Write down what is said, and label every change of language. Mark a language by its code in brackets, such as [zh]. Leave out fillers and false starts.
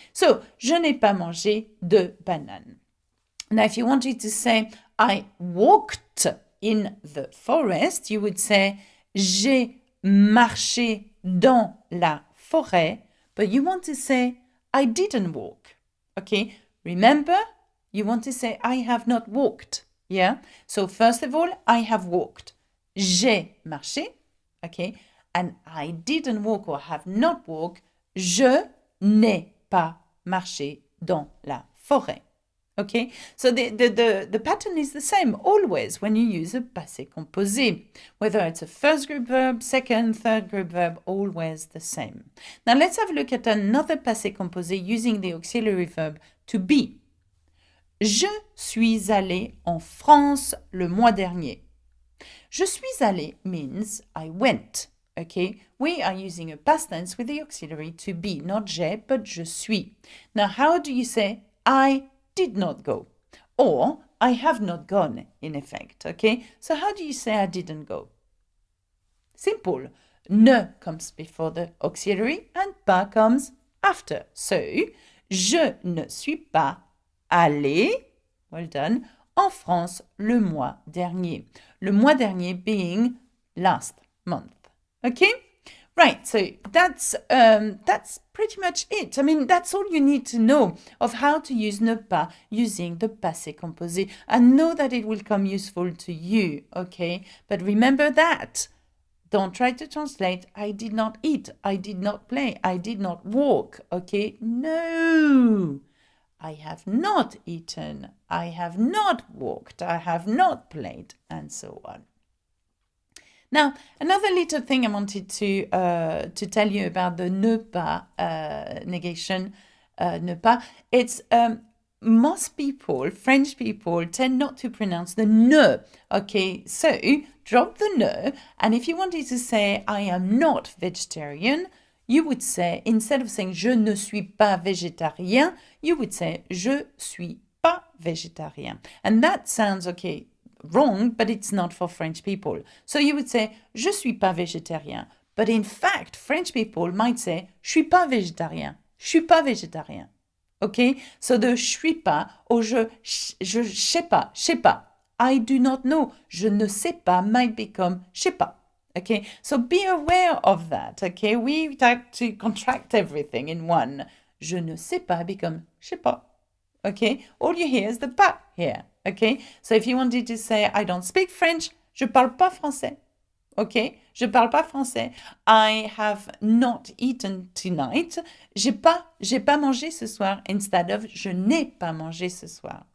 [fr] So, je n'ai pas mangé de bananes. [en] Now, if you wanted to say, I walked in the forest, you would say, [fr] j'ai marché dans la forêt, [en] but you want to say, I didn't walk, okay? Remember, you want to say, I have not walked, yeah? So first of all, I have walked. [fr] J'ai marché, [en] okay? And I didn't walk or have not walked. [fr] Je n'ai pas marché dans la forêt, okay? [en] So the pattern is the same always when you use a passé composé. Whether it's a first group verb, second, third group verb, always the same. Now let's have a look at another passé composé using the auxiliary verb to be. [fr] Je suis allé en France le mois dernier. Je suis allé [en] means I went, okay? We are using a past tense with the auxiliary to be, not j'ai, but je suis. Now how do you say I did not go, or I have not gone, in effect, okay? So how do you say I didn't go? Simple. Ne comes before the auxiliary and pas comes after. [fr] So, je ne suis pas allé, [en] well done, [fr] en France le mois dernier. Le mois dernier [en] being last month, okay? Right, so that's pretty much it. I mean, that's all you need to know of how to use ne pas using the passé composé. And know that it will come useful to you, okay? But remember that Don't try to translate. I did not eat. I did not play. I did not walk. Okay? No. I have not eaten. I have not walked. I have not played, and so on. Now, another little thing I wanted to tell you about the ne pas negation, ne pas. It's most people, French people, tend not to pronounce the ne. Okay, so drop the ne, and if you wanted to say I am not vegetarian, you would say, instead of saying [fr] je ne suis pas végétarien, [en] you would say [fr] je suis pas végétarien. [en] And that sounds okay, wrong, but it's not for French people. So you would say [fr] je suis pas végétarien. [en] But in fact, French people might say je suis pas végétarien. [fr] Je suis pas végétarien. Okay? [en] So the [fr] je suis pas or je sais pas. [en] I do not know. [fr] Je ne sais pas [en] might become [fr] je sais pas. [en] Okay? So be aware of that. Okay? We like to contract everything in one. [fr] Je ne sais pas [en] become [fr] je sais pas. [en] Okay? All you hear is the pas here. Okay? So if you wanted to say I don't speak French, [fr] je parle pas français. [en] Okay? Je parle pas français. I have not eaten tonight. [fr] J'ai pas mangé ce soir [en] instead of [fr] je n'ai pas mangé ce soir.